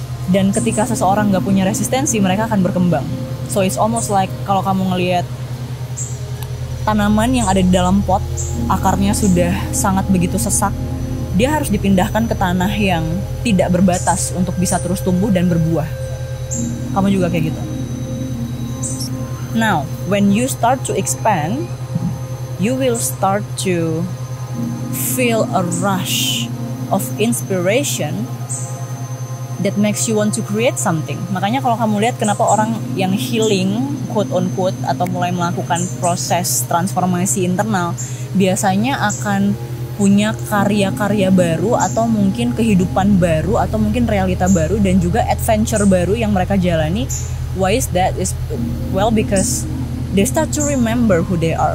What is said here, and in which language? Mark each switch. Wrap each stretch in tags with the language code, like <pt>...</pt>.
<id>Dan ketika seseorang nggak punya resistensi, mereka akan berkembang.</id> <en>So it's almost like</en> <id>kalau kamu ngelihat tanaman yang ada di dalam pot, akarnya sudah sangat begitu sesak, dia harus dipindahkan ke tanah yang tidak berbatas untuk bisa terus tumbuh dan berbuah. Kamu juga kayak gitu.</id> <en>Now, when you start to expand, you will start to feel a rush of inspiration that makes you want to create something.</en> <id>Makanya kalau kamu lihat kenapa orang yang healing,</id> <en>quote on quote,</en> <id>atau mulai melakukan proses transformasi internal, biasanya akan punya karya-karya baru, atau mungkin kehidupan baru, atau mungkin realita baru, dan juga adventure baru yang mereka jalani.</id> <en>Why is that? Is well, because they start to remember who they are.</en>